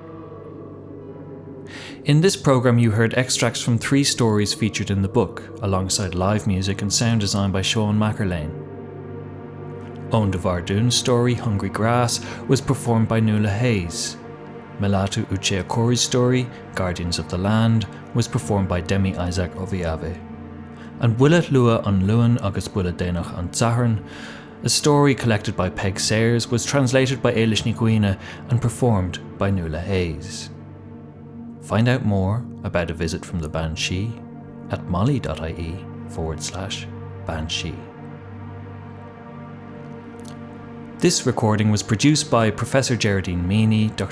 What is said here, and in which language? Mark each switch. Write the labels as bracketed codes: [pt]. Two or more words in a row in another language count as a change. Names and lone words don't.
[en] In this programme you heard extracts from 3 stories featured in the book, alongside live music and sound design by Seán Erlaine. Oein DeBhairduin's story, Hungry Grass, was performed by Nuala Hayes. Melatu Uche Okorie's story, Guardians of the Land, was performed by Demi Isaac Oviawe. And Buille Luath an Luain agus Buille Déanach an tSathairn, a story collected by Peig Sayers, was translated by Éilís Ní Dhuibhne and performed by Nuala Hayes. Find out more about A Visit from the Banshee at moli.ie/Banshee. This recording was produced by Professor Gerardine Meaney, Dr.